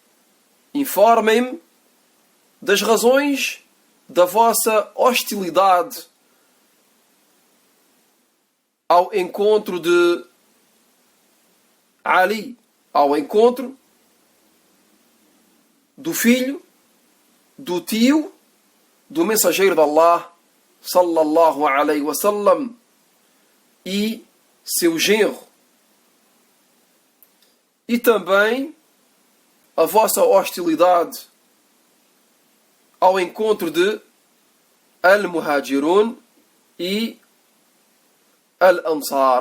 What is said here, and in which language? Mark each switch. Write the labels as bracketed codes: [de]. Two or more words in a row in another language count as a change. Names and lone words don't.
[pt] das razões da vossa hostilidade ao encontro de Ali, ao encontro do filho, do tio, do mensageiro de Allah, [ar] صلى الله عليه وسلم, [pt] e seu genro. E também a vossa hostilidade ao encontro de Al-Muhajirun e Al-Ansar.